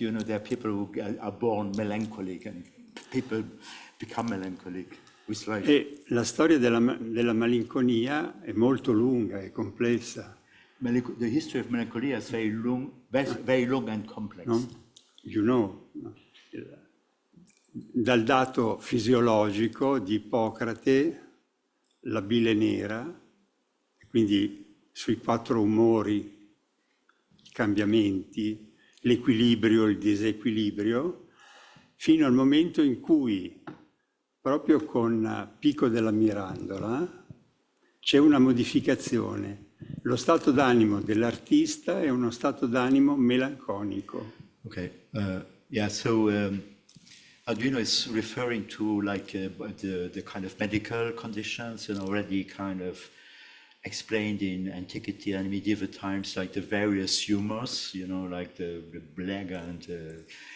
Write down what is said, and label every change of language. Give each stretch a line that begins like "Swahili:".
English: You know, there are people who are born melancholic and people become melancholic with life.
Italian: E la storia della malinconia è molto lunga e complessa.
English: The history of melancholia is very long and complex. No? You know,
Italian: dal dato fisiologico di Ippocrate, la bile nera, quindi sui 4 umori, i cambiamenti, l'equilibrio, il disequilibrio, fino al momento in cui, proprio con Pico della Mirandola, c'è una modificazione. Lo stato d'animo dell'artista è uno stato d'animo melanconico.
English: Okay. So Arduino is referring to like the kind of medical conditions, already kind of explained in antiquity and medieval times, like the various humors, like the black and